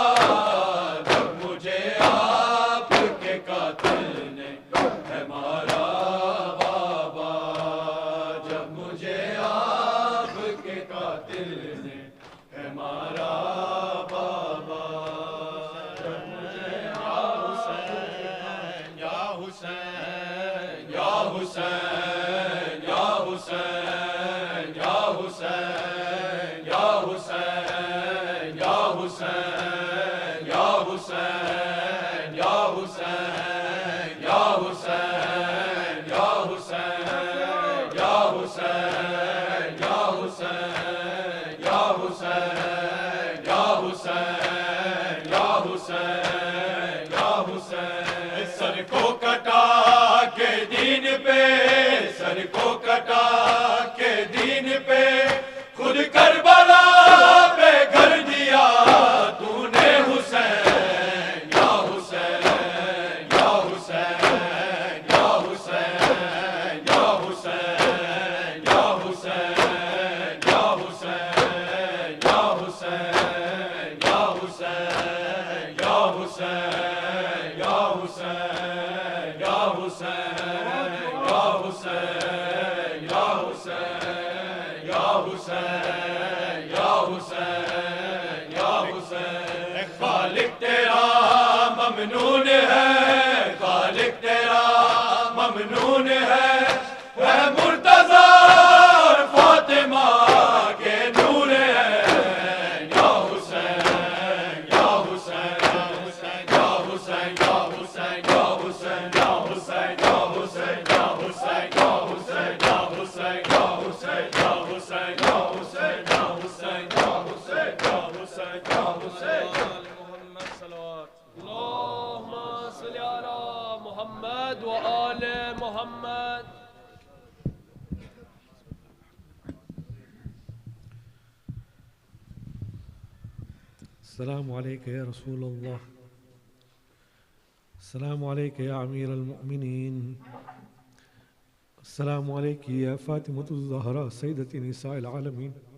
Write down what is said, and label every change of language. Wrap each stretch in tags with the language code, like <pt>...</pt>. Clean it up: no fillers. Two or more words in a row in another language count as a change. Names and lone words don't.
<ur>جب مجھے آپ کے قاتل نے ہے مارا بابا, جب مجھے آپ کے قاتل نے ہے مارا بابا. جب مجھے یا حسین یا حسین یا حسین یا حسین یا حسین یا حسین یا حسین یا حسین یا حسین یا حسین یا حسین یا حسین یا حسین یا حسین یا حسین یا حسین یا حسین. سر کو کٹا کے دین پہ, سر کو کٹا کے دین پہ خود کربلا پہ گھر دیا تو نے حسین. یا حسین یا حسین یا حسین یا حسین یا حسین یا حسین یا حسین یا حسین یا حسین یا حسین یا حسین یا حسین یا حسین یا حسین یا حسین یا حسین. خالق تیرا ممنون ہے, خالق تیرا ممنون ہے, وہ مرتضیٰ اور فاطمہ کے نور ہے. یا حسین یا حسین یا حسین یا حسین یا حسین یا حسین یا حسین یا حسین یا حسین یا حسین یا حسین یا حسین یا حسین یا حسین یا حسین یا حسین یا حسین. محمد صلوات.</ur> <ar>اللهم صل على محمد وآل محمد. السلام عليك يا رسول الله, السلام عليك يا أمير المؤمنين, السلام عليك يا فاطمة الزهراء سيدة نساء العالمين,</ar>